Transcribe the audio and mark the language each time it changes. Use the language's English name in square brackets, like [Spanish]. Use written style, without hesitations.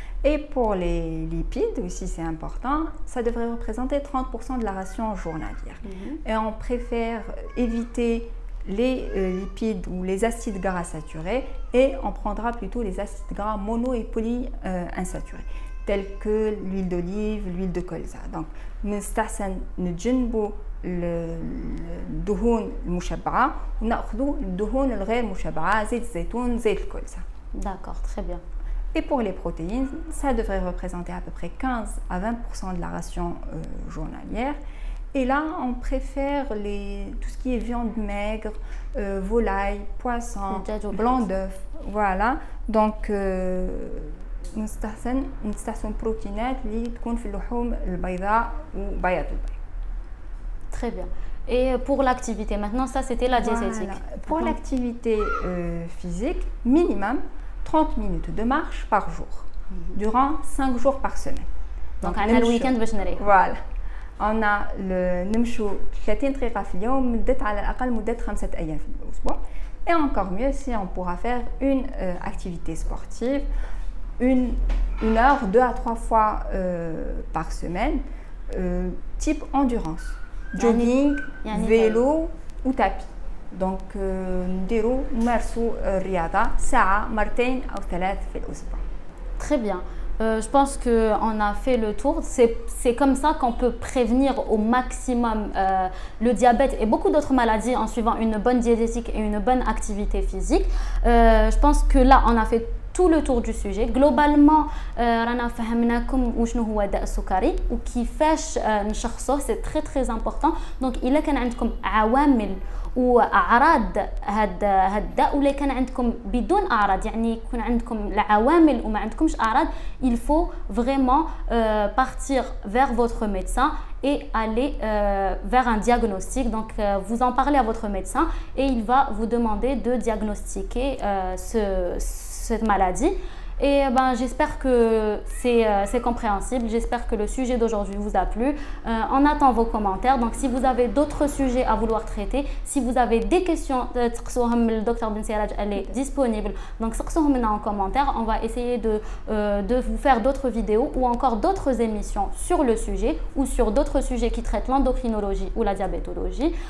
[French] Et pour les lipides aussi, c'est important, ça devrait représenter 30% de la ration journalière. Et on préfère éviter les lipides ou les acides gras saturés et on prendra plutôt les acides gras mono et polyinsaturés tels que l'huile d'olive, l'huile de colza. [Arabic] Donc, نستحسن نتجنبوا الدهون المشبعة ونأخذوا الدهون الغير مشبعة زيت الزيتون زيت الكولزا. [French] D'accord, très bien. Et pour les protéines, ça devrait représenter à peu près 15 à 20% de la ration journalière. Et là, on préfère tout ce qui est viande maigre, volaille, poisson, blanc d'œuf. Voilà. [Arabic] Donc, نستحسن بروتينات اللي تكون في اللحوم البيضاء وبياض البيض. [French] Très bien. Et pour l'activité, maintenant, ça c'était la diététique. Voilà. Pour l'activité physique, minimum 30 minutes de marche par jour, durant 5 jours par semaine. Donc, on a le week-end [Arabic] باش نريح. [French] Voilà. On a [Arabic] نمشوا 30 دقيقة في اليوم مدة على الأقل مدة 5 أيام في الأسبوع. [French] Et encore mieux si on pourra faire une activité sportive, une heure, 2 à 3 fois par semaine, type endurance, jogging, vélo ou tapis. [Arabic] Donc نديروا نمارسوا الرياضة ساعة مرتين أو 3 في الأسبوع. [French] Très bien. Je pense qu'on a fait le tour. C'est comme ça qu'on peut prévenir au maximum le diabète et beaucoup d'autres maladies en suivant une bonne diététique et une bonne activité physique. Je pense que là, on a fait tout le tour du sujet. [Arabic] Globalement, رانا فهمناكم وشنو هو داء السكري وكيفاش نشخصوه. [French] C'est très très important. [Arabic] Donc إلا كان عندكم عوامل واعراض هاد الداء ولا كان عندكم بدون اعراض يعني يكون عندكم العوامل وما عندكمش اعراض [French] il faut vraiment partir vers votre médecin et aller vers un diagnostic. Donc vous en parlez à votre médecin et il va vous demander de diagnostiquer cette maladie. Et j'espère que c'est compréhensible, j'espère que le sujet d'aujourd'hui vous a plu. On attend vos commentaires, donc si vous avez d'autres sujets à vouloir traiter, si vous avez des questions, le docteur Ben Siraj, elle est disponible, donc en commentaire, on va essayer de vous faire d'autres vidéos ou encore d'autres émissions sur le sujet ou sur d'autres sujets qui traitent l'endocrinologie ou la diabétologie.